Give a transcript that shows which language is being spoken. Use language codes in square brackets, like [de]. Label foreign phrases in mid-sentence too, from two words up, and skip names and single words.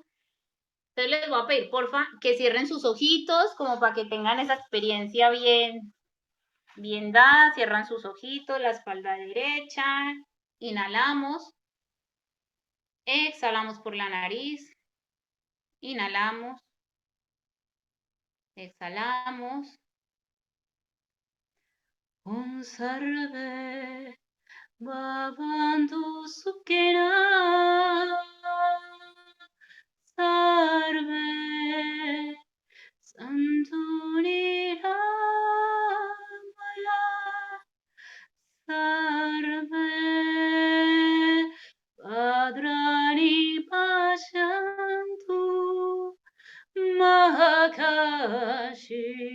[es] Entonces les voy a pedir, porfa, que cierren sus ojitos como para que tengan esa experiencia bien dada. Cierran sus ojitos, la espalda derecha. Inhalamos. Exhalamos por la nariz. Inhalamos. Exhalamos. [sa] ॐ सर्वे भवन्तु सुखिनः सर्वे सन्तु निरामयाः सर्वे भद्राणि पश्यन्तु माकश्चित्